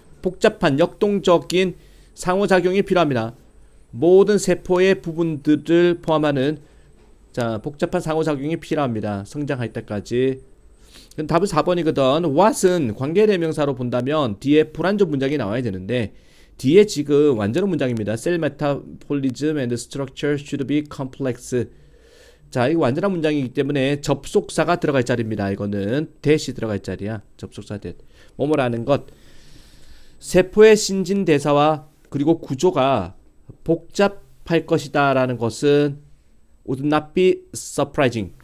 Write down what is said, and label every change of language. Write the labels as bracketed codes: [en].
[ko] 복잡한 역동적인 상호작용이 필요합니다. 모든 세포의 부분들을 포함하는 자 복잡한 상호작용이 필요합니다. 성장할 때까지. 답은 4번이거든. what은 관계대명사로 본다면 뒤에 불완전 문장이 나와야 되는데 뒤에 지금 완전한 문장입니다. [en] Cell metabolism and structure should be complex. [ko] 자, 이거 완전한 문장이기 때문에 접속사가 들어갈 자리입니다. 이거는 대시 들어갈 자리야. 접속사 대. 뭐뭐라는 것. 세포의 신진대사와 그리고 구조가 복잡할 것이다 라는 것은 [en] would not be surprising.